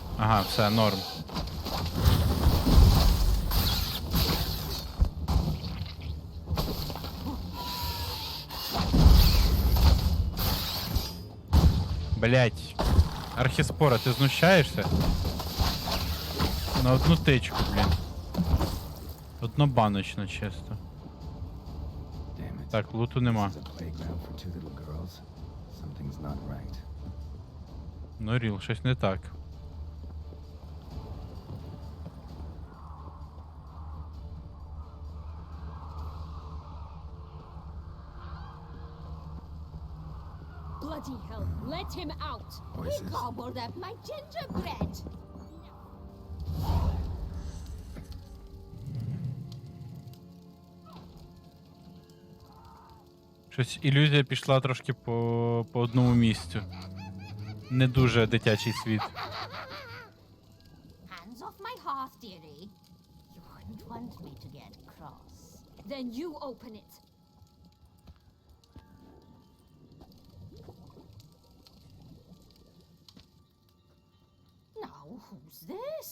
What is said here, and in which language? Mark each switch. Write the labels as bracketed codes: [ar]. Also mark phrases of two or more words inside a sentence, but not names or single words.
[uk] Ага, все, норм. Блять. Архіспора, ти знущаєшся? На одну тичку, блін. Однобаночно, чисто. [en] Damn it. [uk] Так, луту нема. [en] This is a playground for two little girls. Something's not right. [uk] Ну, Ріл, щось не так. [en] Bloody hell, let him out! Voices. He gobbled up my gingerbread! [uk] Щось ілюзія пішла трошки по одному місцю. Не дуже дитячий світ. [en] Hands off my hearth, dearie. You wouldn't want me to get cross. Then you open it. Now, who's this?